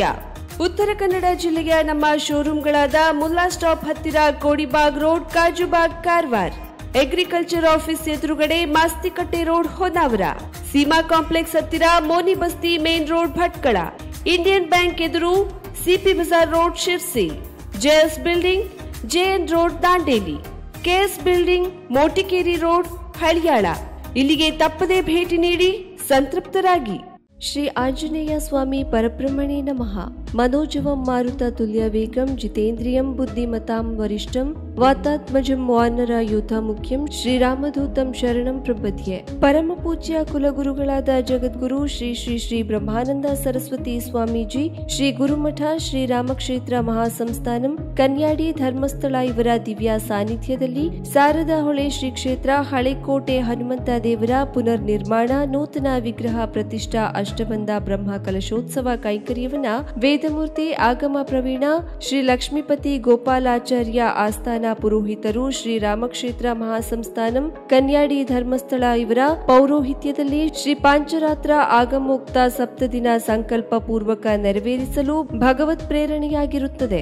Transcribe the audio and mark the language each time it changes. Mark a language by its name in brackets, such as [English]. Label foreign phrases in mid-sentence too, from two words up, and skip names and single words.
[Kannada] ಉತ್ತರ ಕನ್ನಡ ಜಿಲ್ಲೆಯ ನಮ್ಮ ಶೋರೂಮ್ಗಳಾದ ಮುಲ್ಲಾ ಸ್ಟಾಪ್ ಹತ್ತಿರ ಕೋಡಿಬಾಗ್ ರೋಡ್, ಕಾಜುಬಾಗ್, ಕಾರವಾರ, [English] agriculture office [Kannada] ಎದುರುಗಡೆ ಮಾಸ್ತಿಕಟ್ಟೆ ರೋಡ್, ಹೊನ್ನಾವರ, ಸೀಮಾ ಕಾಂಪ್ಲೆಕ್ಸ್ ಹತ್ತಿರ ಮೋನಿ ಬಸ್ತಿ ಮೇನ್ ರೋಡ್, ಭಟ್ಕಳ, ಇಂಡಿಯನ್ ಬ್ಯಾಂಕ್ ಎದುರು ಸಿಪಿ ಬಜಾರ್ ರೋಡ್, ಶಿರ್ಸಿ, ಜೆಎಸ್ ಬಿಲ್ಡಿಂಗ್, ಜೆಎನ್ ರೋಡ್, ದಾಂಡೇಲಿ, ಕೆಎಸ್ ಬಿಲ್ಡಿಂಗ್, ಮೋಟಿಕೇರಿ ರೋಡ್, ಹಳಿಯಾಳ. ಇಲ್ಲಿಗೆ ತಪ್ಪದೇ ಭೇಟಿ ನೀಡಿ ಸಂತೃಪ್ತರಾಗಿ. [Sanskrit] ಶ್ರೀ ಆಂಜನೇಯ ಸ್ವಾಮಿ ಪರಬ್ರಹ್ಮಣೇ ನಮಃ. मनोजवं मारुत तुल्य वेगं जितेन्द्रियं बुद्धिमतां वरिष्ठं वातात्मजं वानरयूथ मुख्यಂ ಶ್ರೀರಾಮದೂತಂ ಶರಣಂ ಪ್ರಪದ್ಯೆ. [Kannada] ಪರಮ ಪೂಜ್ಯ ಕುಲಗುರುಗಳಾದ ಜಗದ್ಗುರು ಶ್ರೀ ಶ್ರೀ ಶ್ರೀ ಬ್ರಹ್ಮಾನಂದ ಸರಸ್ವತಿ ಸ್ವಾಮೀಜಿ, ಶ್ರೀ ಗುರುಮಠ ಶ್ರೀ ರಾಮಕ್ಷೇತ್ರ ಮಹಾಸಂಸ್ಥಾನಂ ಕನ್ಯಾಡಿ ಧರ್ಮಸ್ಥಳ ಇವರ ದಿವ್ಯ ಸಾನ್ನಿಧ್ಯದಲ್ಲಿ ಶಾರದಾ ಹೊಳೆ ಶ್ರೀ ಕ್ಷೇತ್ರ ಹಳೆಕೋಟೆ ಹನುಮಂತ ದೇವರ ಪುನರ್ ನಿರ್ಮಾಣ ನೂತನ ವಿಗ್ರಹ ಪ್ರತಿಷ್ಠಾ ಅಷ್ಟಬಂಧ ಬ್ರಹ್ಮ ಕಲಶೋತ್ಸವ ಕೈಂಕರ್ಯವನ್ನ ವೇದಮೂರ್ತಿ ಆಗಮ ಪ್ರವೀಣ ಶ್ರೀ ಲಕ್ಷ್ಮೀಪತಿ ಗೋಪಾಲಾಚಾರ್ಯ ಆಸ್ಥಾನ ಪುರೋಹಿತರು ಶ್ರೀ ರಾಮಕ್ಷೇತ್ರ ಮಹಾಸಂಸ್ಥಾನಂ ಕನ್ಯಾಡಿ ಧರ್ಮಸ್ಥಳ ಇವರ ಪೌರೋಹಿತ್ಯದಲ್ಲಿ ಶ್ರೀ ಪಾಂಚರಾತ್ರ ಆಗಮೋಕ್ತ ಸಪ್ತದಿನ ಸಂಕಲ್ಪ ಪೂರ್ವಕ ನೆರವೇರಿಸಲು ಭಗವತ್ ಪ್ರೇರಣೆಯಾಗಿರುತ್ತದೆ.